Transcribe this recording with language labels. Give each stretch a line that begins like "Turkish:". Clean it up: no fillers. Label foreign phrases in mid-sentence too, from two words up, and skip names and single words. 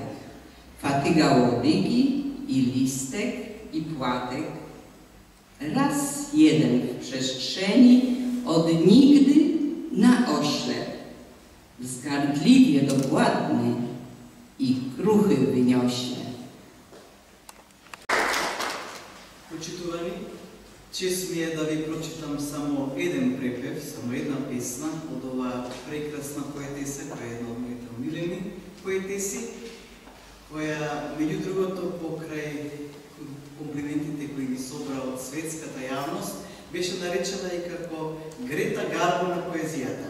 Polish: Fatyga łodygi i listek i płatek. Raz jeden w przestrzeni od nigdy na oślep. Wzgardliwie dokładny i kruchy wyniośnie.
Macedonian: Почитувани, чест ми е да ви прочитам само еден препев, само една песна од оваа прекрасна поетеса, која е една од моите омилени поетеси, која, меѓу другото, покрај комплиментите кои ги собра од светската јавност, беше наречена и како Грета Гарбо на поезијата.